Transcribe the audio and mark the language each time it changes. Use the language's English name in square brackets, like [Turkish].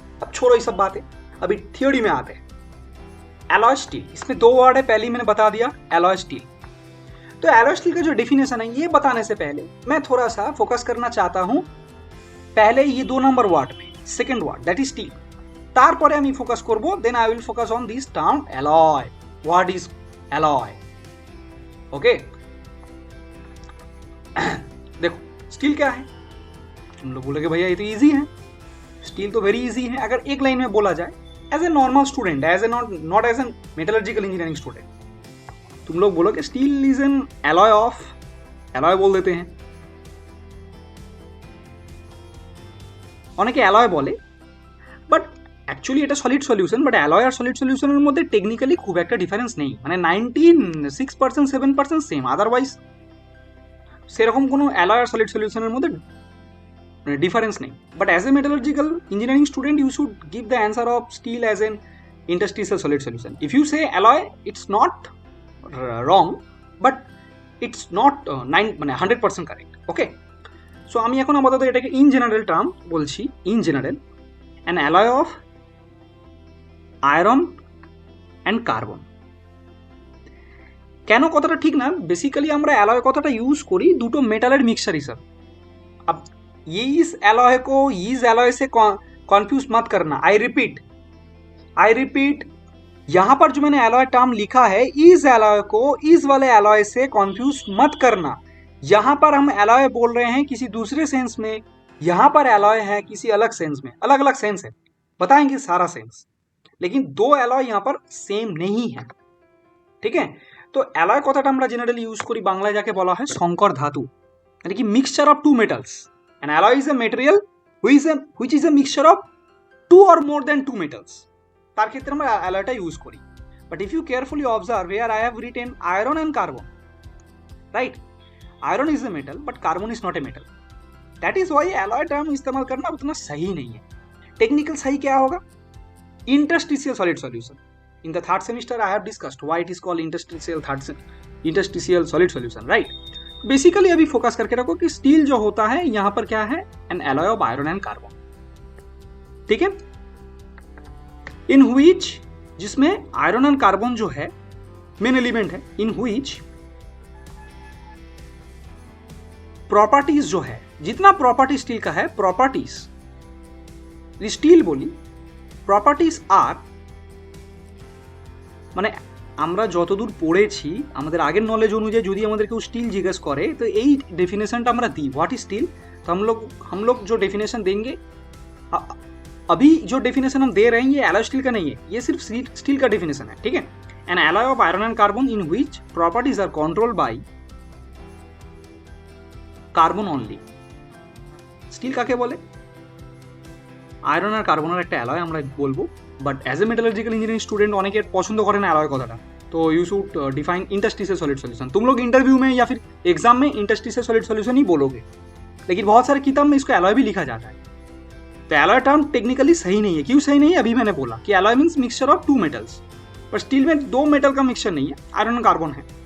[Hindi] अब छोड़ो ये सब बातें, अभी थ्योरी में आते हैं। एलॉय स्टील, इसमें 2 वर्ड है, पहले मैंने बता दिया एलॉय स्टील। तो एलॉय स्टील का जो डेफिनेशन है ये बताने से पहले मैं थोड़ा सा फोकस करना चाहता हूं पहले ये 2 नंबर वर्ड में, second word that is steel. [Bangla] तारपरे আমি ফোকাস করব, [English] Then I will focus on this term alloy. What is alloy? [Hindi] Okay देखो स्टील क्या है, तुम लोग बोलोगे भैया ये तो इजी है, स्टील तो वेरी इजी है। अगर एक लाइन में बोला जाए as a normal student, as a not as a metallurgical engineering student, तुम लोग बोलोगे steel is an alloy of, alloy बोल देते हैं, [Bangla] অনেকে অ্যালয় বলে, বাট অ্যাকচুয়ালি এটা solid solution. But alloy আর solid সলিউশনের মধ্যে টেকনিক্যালি খুব একটা ডিফারেন্স নেই, মানে 96% 7% সেম, আদারওয়াইজ সেরকম কোনো অ্যালয় আর সলিড সলিউশনের মধ্যে ডিফারেন্স নেই। [English] But as a metallurgical engineering student you should give the answer of steel as an interstitial solid solution. If you say alloy it's not wrong, but it's not 100% correct. [Bangla] Okay, so আমি এখন আপাতত এটাকে in general term বলছি। [English] In general an alloy of iron and carbon. [Bangla] কেন কথাটা ঠিক না, basically আমরা অ্যালয় কথাটা ইউজ করি দুটো মেটালের মিক্সচার হিসাবে। [Hindi] अब ये इस एलॉय को इस एलॉय से कॉन्फ्यूज मत करना। आई रिपीट, यहाँ पर जो मैंने एलॉय टर्म लिखा है, इस एलॉय को इस वाले एलॉय से कॉन्फ्यूज मत करना। यहाँ पर हम एलॉय बोल रहे हैं किसी दूसरे सेंस में, यहाँ पर एलॉय है किसी अलग सेंस में। अलग अलग सेंस है, बताएंगे सारा सेंस, लेकिन दो एलॉय यहाँ पर सेम नहीं है। ठीक है, तो [Bangla] एलॉय কথাটা আমরা জেনারেলি ইউজ করি, বাংলায় যাকে বলা হয় সংকর ধাতু, মানে কি mixture of two metals. [English] An alloy is a material which is a mixture of two or more than two metals. [Bangla] তার ক্ষেত্রে আমরা অ্যালয়টা ইউজ করি। [English] But if you carefully observe here, I have written iron and carbon, right? Iron is a metal, but carbon is not a metal. That is why alloy term [Hindi] इस्तेमाल करना उतना सही नहीं है। टेक्निकल सही क्या होगा? [English] Interstitial solid solution. In the third semester, I have discussed why it is called interstitial solid solution, right? [Hindi] Basically अभी फोकस करके रखो कि स्टील जो होता है यहां पर क्या है, N alloy of iron and carbon. ठीक है, इन व्हिच, जिसमें आयरन एंड कार्बन जो है मेन एलिमेंट है, इन व्हिच प्रॉपर्टीज जो है, जितना प्रॉपर्टी स्टील का है, प्रॉपर्टीज स्टील बोली प्रॉपर्टीज आर, [Bangla] মানে আমরা যতদূর পড়েছি আমাদের আগের নলেজ অনুযায়ী যদি আমাদের কেউ স্টিল জিজ্ঞেস করে তো এই डेफिनेशनটা আমরা দিই, व्हाट इज स्टील। [Hindi] तो हम लोग जो डेफिनेशन देंगे, अभी जो डेफिनेशन हम दे रहे हैं ये एलॉय स्टील का नहीं है, ये सिर्फ स्टील का डेफिनेशन है। ठीक है, N alloy of iron and carbon in which properties are controlled by carbon only. [Bangla] Steel কাকে বলে? আয়রন আর কার্বনের একটা অ্যালয় আমরা বলবো। But as a metallurgical engineering student অনেকের পছন্দ করে না অ্যালয় কথাটা, तो [English] You should define interstitial solid solution. [Hindi] तुम लोग इंटरव्यू में या फिर एग्जाम में इंटरस्टिशियल सॉलिड सॉल्यूशन ही बोलोगे, लेकिन बहुत सारे किताब में इसको एलॉय भी लिखा जाता है। तो एलॉय टर्म टेक्निकली सही नहीं है। क्यों सही नहीं है? अभी मैंने बोला कि alloy means mixture of to metals, पर स्टील में दो मेटल का मिक्सचर नहीं है, आयरन और कार्बन है।